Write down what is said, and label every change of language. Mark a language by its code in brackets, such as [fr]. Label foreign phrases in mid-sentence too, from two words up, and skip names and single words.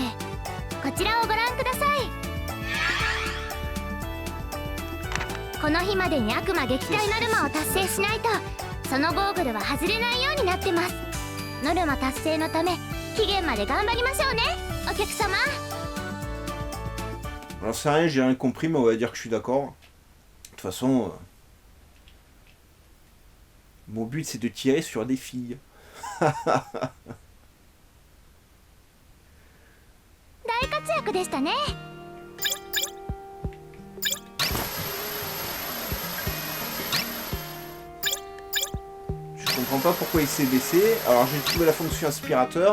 [ja] こちらをご覧ください。この日までに悪魔撃退ノルマを達成しないとそのゴーグルは外れないようになってます。ノルマ達成のため期限まで頑張りましょうね、お客様。 [fr] Alors c'est rien, j'ai rien compris, mais on va dire que je suis d'accord. De toute façon, mon but c'est de tirer sur des filles. [ja] 大活躍でしたね。 [fr] Je comprends pas pourquoi il s'est baissé. Alors j'ai trouvé la fonction aspirateur.